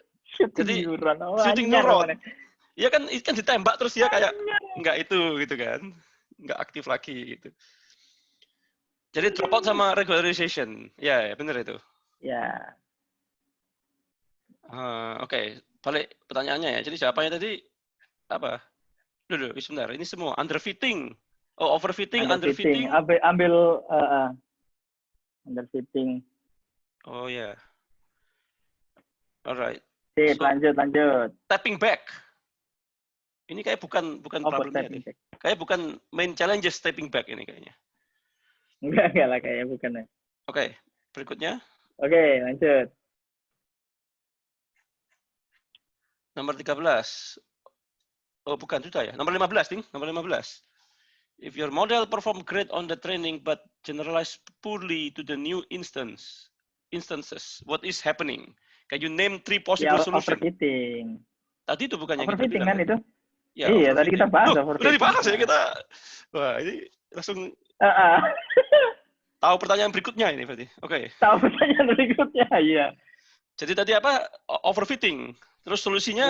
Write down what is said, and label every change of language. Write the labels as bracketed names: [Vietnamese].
[Indonesian] Shooting neuron. Ya kan ditembak terus dia kayak nggak itu gitu kan. Nggak aktif lagi gitu. Jadi drop out sama regularization. Ya benar itu. Ya. Oke. Balik pertanyaannya ya. Jadi jawabannya tadi apa? Dulu, sebentar. Ini semua underfitting. Oh, overfitting, underfitting. Ambil underfitting. Oh ya. Alright. Lanjut. Tapping back. Ini kayak bukan problemnya nih. Kayak bukan [English] main challenges stepping back [Indonesian] ini kayaknya. Enggak lah kayaknya bukan ya. Oke, berikutnya. Oke, lanjut. Nomor 13. Oh, bukan sudah ya. Nomor 15, Ting. Nomor 15. [English] If your model perform great on the training but generalize poorly to the new instances, what is happening? Can you name 3 possible solutions? Overfitting. [Indonesian] Tadi itu bukan yang kita [English] overfitting [Indonesian] bilang kan itu? Ya, iya, tadi kita bahas overfitting. Udah dibahas ya kita. Wah, ini langsung tahu pertanyaan berikutnya ini berarti. Oke. Tahu pertanyaan berikutnya, iya. Jadi tadi apa? Overfitting. Terus solusinya?